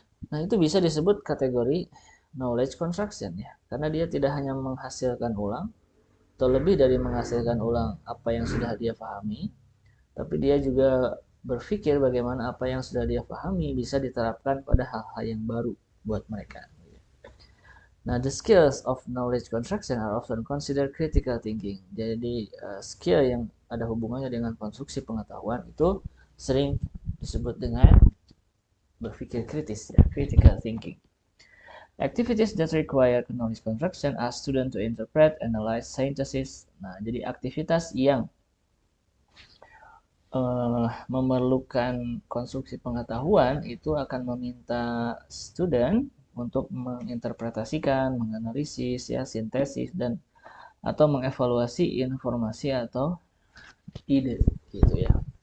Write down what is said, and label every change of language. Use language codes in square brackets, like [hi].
[id] Nah itu bisa disebut kategori knowledge construction ya, karena dia tidak hanya menghasilkan ulang atau lebih dari menghasilkan ulang apa yang sudah dia pahami, tapi dia juga berpikir bagaimana apa yang sudah dia pahami bisa diterapkan pada hal-hal yang baru buat mereka. [en] Nah, the skills of knowledge construction are often considered critical thinking. [id] Jadi, skill yang ada hubungannya dengan konstruksi pengetahuan itu sering disebut dengan berpikir kritis, ya, [en] critical thinking. Activities that require knowledge construction are student to interpret, analyze, synthesis. [id] Nah, jadi aktivitas yang memerlukan konstruksi pengetahuan itu akan meminta student untuk menginterpretasikan, menganalisis, ya, sintesis dan atau mengevaluasi informasi atau ide, gitu ya.